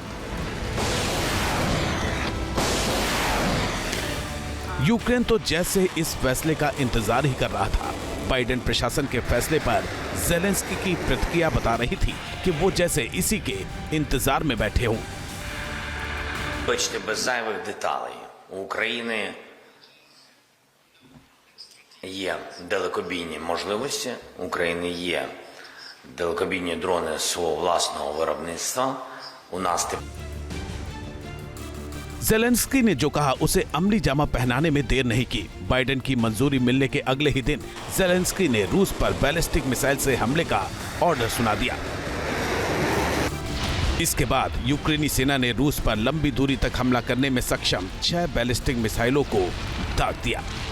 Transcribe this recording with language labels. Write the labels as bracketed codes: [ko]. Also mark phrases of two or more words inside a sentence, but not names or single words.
[hi] यूक्रेन तो जैसे इस फैसले का इंतजार ही कर रहा था। बाइडेन प्रशासन के फैसले पर ज़ेलेंस्की की प्रतिक्रिया बता रही थी कि वो जैसे इसी के इंतजार में बैठे हों। [uk] Бачите, без зайвих деталей, у України є далекобійні можливості, у України є далекобійні дрони свого власного виробництва. У нас [hi] ज़ेलेंस्की ने जो कहा उसे अमली जामा पहनाने में देर नहीं की। बाइडेन की मंजूरी मिलने के अगले ही दिन ज़ेलेंस्की ने रूस पर [en] ballistic missile [hi] से हमले का ऑर्डर सुना दिया। इसके बाद यूक्रेनी सेना ने रूस पर लंबी दूरी तक हमला करने में सक्षम 6 [en] ballistic missiles [hi] को दाग दिया।